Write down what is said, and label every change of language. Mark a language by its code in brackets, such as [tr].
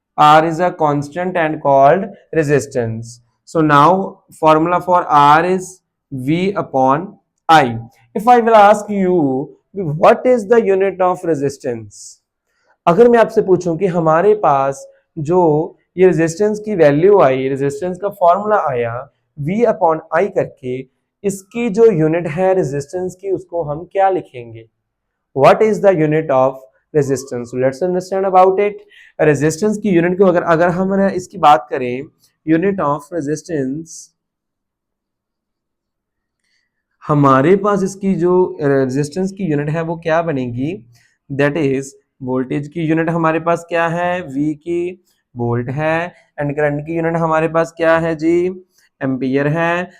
[en] R is a constant and called resistance. So now formula for R is V upon I. If I will ask you what is the unit of resistance, [hi] अगर मैं आपसे पूछूं कि हमारे पास जो ये resistance की value आई, resistance का फॉर्मूला आया V अपॉन I करके, इसकी जो यूनिट है रेजिस्टेंस की उसको हम क्या लिखेंगे? [en] What is the unit of resistance? So let's understand about it. [hi] Resistance की यूनिट को अगर हम इसकी बात करें, यूनिट ऑफ रेजिस्टेंस, हमारे पास इसकी जो रेजिस्टेंस की यूनिट है वो क्या बनेगी? दैट इज वोल्टेज की यूनिट हमारे पास क्या है? V की वोल्ट है एंड करंट की यूनिट हमारे पास क्या है जी? एम्पियर है।